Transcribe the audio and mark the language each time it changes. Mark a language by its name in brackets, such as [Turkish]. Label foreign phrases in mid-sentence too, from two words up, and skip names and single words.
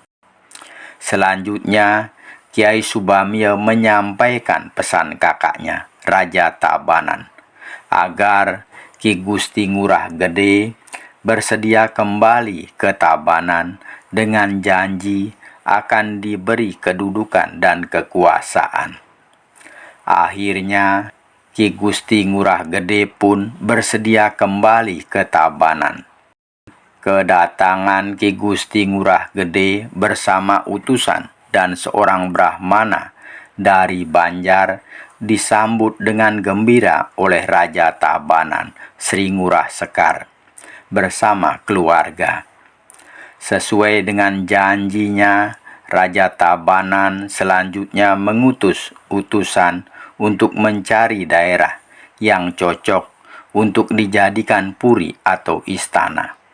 [Indonesian] Selanjutnya, Kiai Subamya menyampaikan pesan kakaknya, Raja Tabanan, agar Ki Gusti Ngurah Gede bersedia kembali ke Tabanan dengan janji akan diberi kedudukan dan kekuasaan. Akhirnya, Ki Gusti Ngurah Gede pun bersedia kembali ke Tabanan. Kedatangan Ki Gusti Ngurah Gede bersama utusan dan seorang Brahmana dari Banjar disambut dengan gembira oleh Raja Tabanan Sri Ngurah Sekar bersama keluarga. Sesuai dengan janjinya, Raja Tabanan selanjutnya mengutus utusan untuk mencari daerah yang cocok untuk dijadikan puri atau istana.